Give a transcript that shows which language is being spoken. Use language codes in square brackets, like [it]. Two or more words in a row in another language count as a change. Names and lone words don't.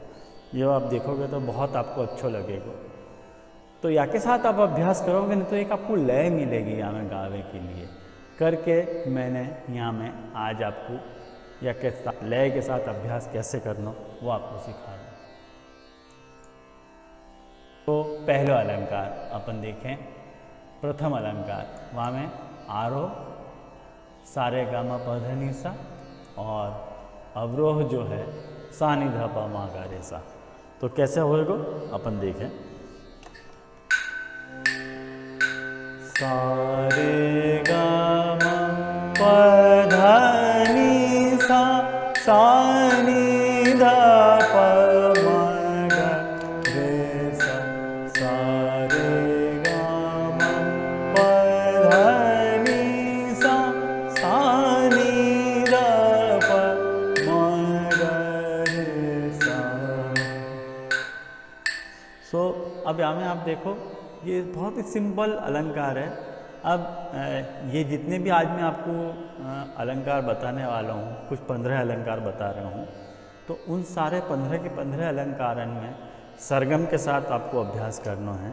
[hi] जो आप देखोगे तो बहुत आपको अच्छा लगेगा। तो या के साथ आप अभ्यास करोगे नहीं तो एक आपको लय मिलेगी यहाँ में गावे के लिए करके मैंने यहाँ में आज आपको या के साथ लय के साथ अभ्यास कैसे करना वो आपको सिखा रहा हूँ। तो पहला अलंकार अपन देखें, प्रथम अलंकार वहाँ में आरोह सारे गामा प ध नि सा और अवरोह जो है सा नि ध प म ग रे सा। तो कैसे होएगा अपन देखें। सारे गामा प ध नि सा सा नि ध प म ग रे सा। सारे गामा प ध नि सा सा नि ध प म ग रे सा। सो अब यहाँ में आप देखो ये बहुत ही सिंपल अलंकार है। अब ये जितने भी आज मैं आपको अलंकार बताने वाला हूँ, कुछ 15 अलंकार बता रहा हूँ, तो उन सारे 15 के 15 अलंकारन में सरगम के साथ आपको अभ्यास करना है।